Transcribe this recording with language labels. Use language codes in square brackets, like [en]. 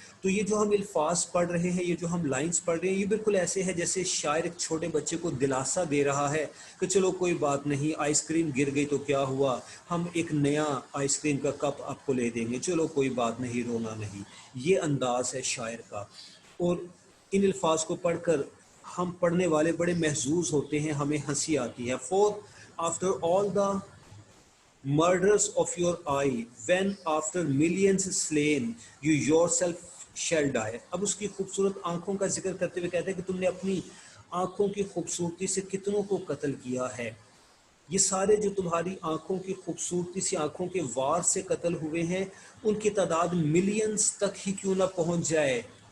[hi] तो ये जो हम अल्फाज पढ़ रहे हैं, ये जो हम लाइंस पढ़ रहे हैं, ये बिल्कुल ऐसे है जैसे शायर एक छोटे बच्चे को दिलासा दे रहा है कि चलो कोई बात नहीं, आइसक्रीम गिर गई तो क्या हुआ, हम एक नया आइसक्रीम का कप आपको ले देंगे, चलो कोई बात नहीं, रोना नहीं। ये अंदाज है शायर का। और इन अल्फाज को पढ़कर हम पढ़ने वाले बड़े महजूज होते हैं, हमें हंसी आती है। [en] For after all the murders of your eye, when after millions slain you yourself shall die। [hi] अब उसकी खूबसूरत आंखों का जिक्र करते हुए कहते हैं कि तुमने अपनी आंखों की खूबसूरती से कितनों को कत्ल किया है। ये सारे जो तुम्हारी आंखों की खूबसूरती से, आंखों के वार से कत्ल हुए हैं, उनकी तादाद मिलियंस तक ही क्यों ना पहुंच जाए।